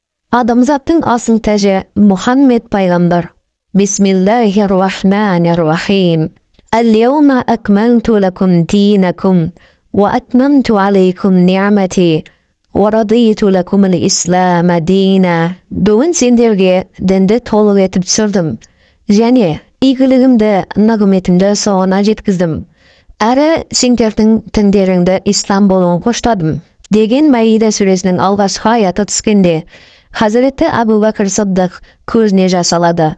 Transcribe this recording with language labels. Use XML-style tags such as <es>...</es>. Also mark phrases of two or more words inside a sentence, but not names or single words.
<kk>Адамзаттың асыл тәжі Мұхаммед пайғамбар.</kk> <ar>بسم الله الرحمن الرحيم. اليوم أكملت لكم دينكم وأتممت عليكم نعمتي ورضيت لكم الإسلام دينا.</ar> <kk>Бүгін сендерге дінді толық етіп түсірдім, және игілігімді, нығметімді соңына жеткіздім. Әрі сендердің діндеріңді ислам болуын қоштадым. Деген Маида сүресінің алғашқы аяты түскенде, Хазіреті Абу Бәкір Сыддық көзіне жас алады.</kk>